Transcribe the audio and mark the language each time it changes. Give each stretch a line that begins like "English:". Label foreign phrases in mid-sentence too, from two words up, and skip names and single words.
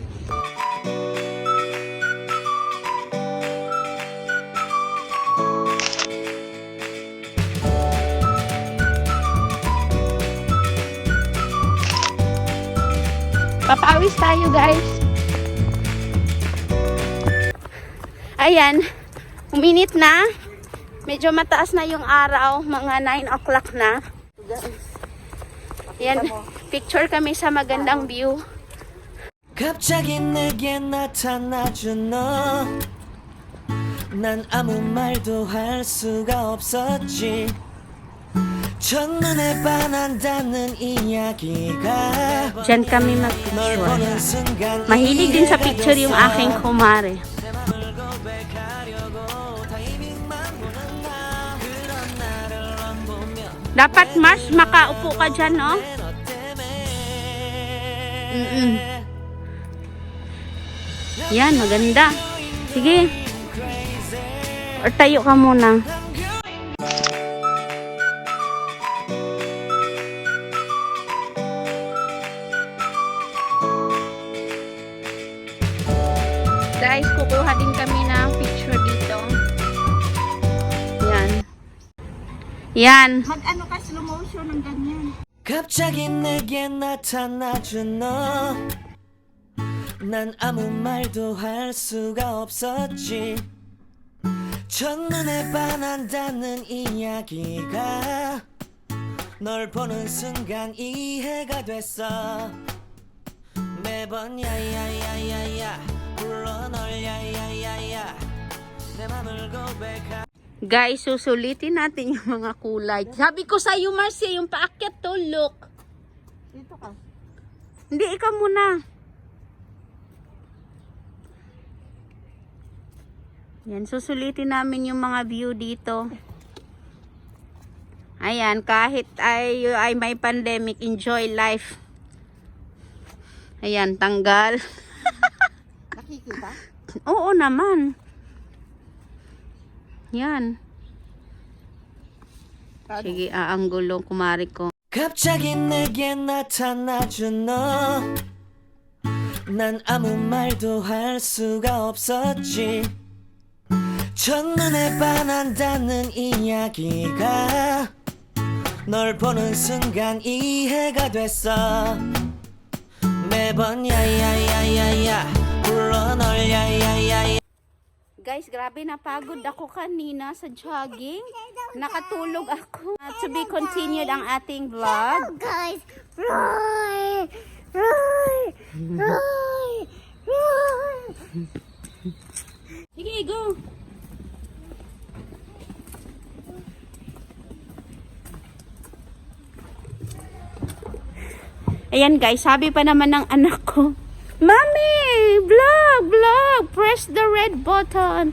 Filipino: Papawis tayo guys. Ayan. Uminit na. Medyo mataas na yung araw. Mga 9 o'clock na. Yan. Picture kami sa magandang view.
Korean: 갑자기 내게 나타나준 너. 난 아무 말도 할 수가 없었지. 첫눈에 반한다는 이야기가
Filipino: Diyan kami
Korean: 널
Filipino: mag-picture.
Korean: 보는 순간
Filipino: Mahilig din sa picture yung aking kumare.
Korean: 내 맘을 고백하려고 타이밍만 보는 나 그런 나를 안 보면
Filipino: Dapat mas makaupo ka dyan, no?
Korean: 너 때문에
Filipino: Yan, maganda. Sige. Or tayo ka muna. Guys, kukuha din kami ng picture dito. Yan. Yan. Mag-ano ka,
English: slow motion
Filipino: ng ganyan.
Korean: 갑자기 내게 나타나준 너. 난 아무 말도 할 수가 없었지. 첫눈에 반한다는 이야기가 널 보는 순간 이해가 됐어. 매번 야야야야야 불러 널 야야야야 내 맘을 고백하.
Filipino: Guys, susulitin natin yung mga kulay. Sabi ko sa iyo, Marcia, yung paakyat to, look. Dito ka. Hindi, ikaw muna. Yan, susulitin namin yung mga view dito. Ayan, kahit ay may pandemic,
English: enjoy life.
Filipino: Ayan, tanggal. Nakikita? Oo naman. Yan. Sige, aanggulo, kumari ko.
Korean: 갑자기 내게 나타나준 너. 난 아무 말도 할 수가 없었지. 첫눈에 반한다는 이야기가 널 보는 순간 이해가 됐어. 매번 야야야야야 불러 널 야야야야.
Filipino: Guys, grabe napagod ako kanina sa jogging. Nakatulog ako.
English: To be continued
Filipino: ang ating vlog.
English: Guys, roar! Roar! Roar! Roar!
Filipino: Sige, go. Ayan guys, sabi pa naman ng anak ko, Mami, vlog, vlog,
English: press the red button.